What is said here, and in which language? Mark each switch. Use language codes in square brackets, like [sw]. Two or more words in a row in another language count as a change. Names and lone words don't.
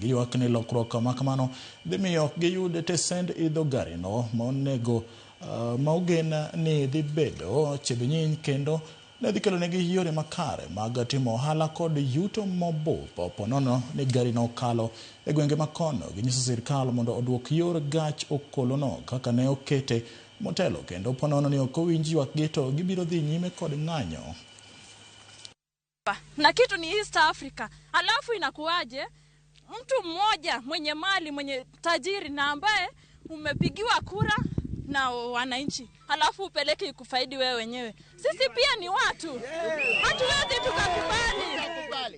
[luo] Giywak ni lokruok ma kamano dhi miyo ok giyud tesend idho garino monego maugen ni dhi bedo Chebunyinyi kendo ne dhi kelo negi yore makare mag timo ohala kod yuto mobup ponono ni gari no kalo e gwenge makono. Ginyiso sirkal mondo odwok yor gach okolono kaka ne okete motelo kendo ponono ni ok owinji ywak gi to gibiro dhi nyime kod ng'anyo. [sw] Na kitu ni East Africa, alafu inakuwaje mtu mmoja mwenye mali mwenye tajiri na ambaye umepigiwa kura na wananchi alafu upeleke ikufaidi wewe wenyewe. Sisi pia ni watu. Hatuwezi tukakubali.